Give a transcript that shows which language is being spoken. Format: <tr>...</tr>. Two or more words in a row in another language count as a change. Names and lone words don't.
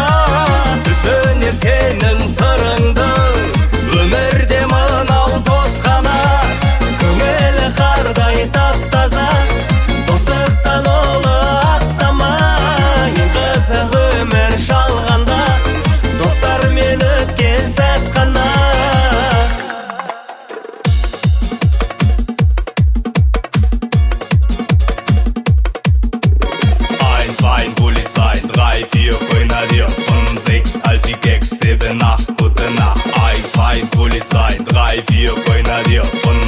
<kk>Түсінер сенің сырыңды, өмірде мынау дос қана. Көңілі қардай тап-таза, достықтан ұлы аттама. Ең қызық өмір жалғанда, достармен өткен сәт қана.</kk> <de>Ein, Polizei, 3, 4, Grenadier, 5, 6, alte Gags, 7, 8, gute Nacht. 1, 2, Polizei, 3, 4, Grenadier,</de>